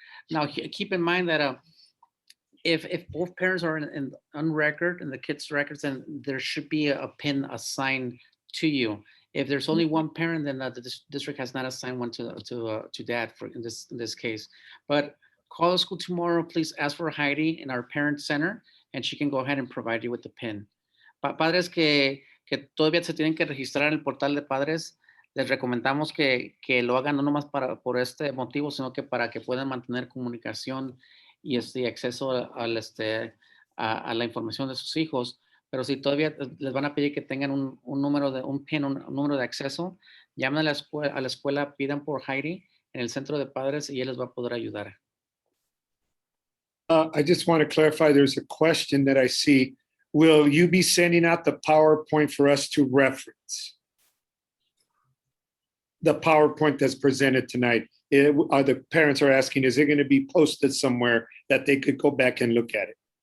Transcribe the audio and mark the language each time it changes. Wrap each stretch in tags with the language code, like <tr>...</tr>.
<en>Now keep in mind that if both parents are on record in the kids' records, then there should be a pin assigned to you. If there's only one parent, then the district has not assigned one to dad in this case. But call the school tomorrow. Please ask for Heidi in our parent center, and she can go ahead and provide you with the pin.</en> <es>Padres que todavía se tienen que registrar en el portal de padres, les recomendamos que lo hagan no nomás por este motivo, sino que para que puedan mantener comunicación y acceso a la información de sus hijos. Pero si todavía les van a pedir que tengan un PIN, un número de acceso, llamen a la escuela, pidan por Heidi en el centro de padres y él les va a poder ayudar.</es> <en>I just want to clarify, there's a question that I see. Will you be sending out the PowerPoint for us to reference? The PowerPoint that's presented tonight, the parents are asking, is it going to be posted somewhere that they could go back and look at it?</en>